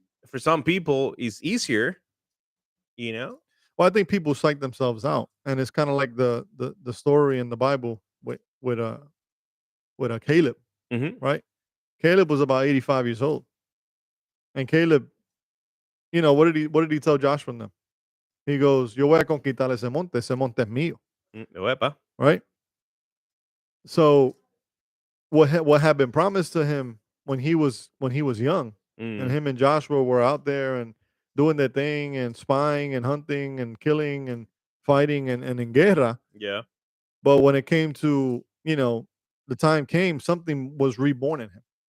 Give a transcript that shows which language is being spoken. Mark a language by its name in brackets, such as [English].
[English] For some people, it's easier, you know? Well, I think people psych themselves out. And it's kind of like the story in the Bible with Caleb, Hmm. right? Caleb was about 85 years old. And Caleb, what did he tell Joshua and them? He goes, [Spanish] Yo voy a conquistar ese monte es mío, Epa. [English] right? So what had been promised to him when he was young, and Mm, him and Joshua were out there and doing their thing and spying and hunting and killing and fighting and in guerra. yeah. But when it came to, the time came, something was reborn in him.